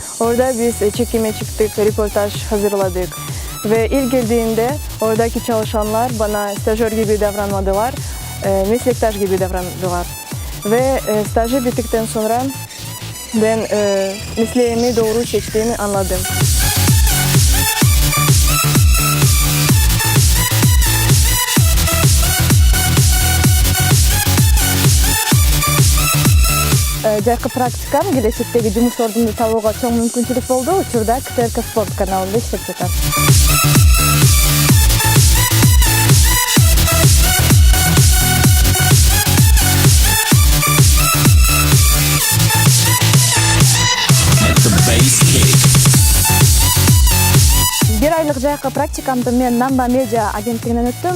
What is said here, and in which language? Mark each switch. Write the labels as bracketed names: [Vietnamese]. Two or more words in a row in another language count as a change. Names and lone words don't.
[Turkish] Orada biz çekime çıktık, röportaj hazırladık. Ve ilk geldiğimde oradaki çalışanlar bana stajyer gibi davranmadılar, meslektaş gibi davrandılar. Ve stajı bittikten sonra ben mesleğimi doğru seçtiğimi anladım. [Kyrgyz] Жайкы практикам келечектеги жумуш ордумду табууга чоң мүмкүнчүлүк болду. Учурда КТРК спорт каналында иштеп жатам. Бир айлык жайкы практикамды мен Намба медиа агенттигинен өттүм.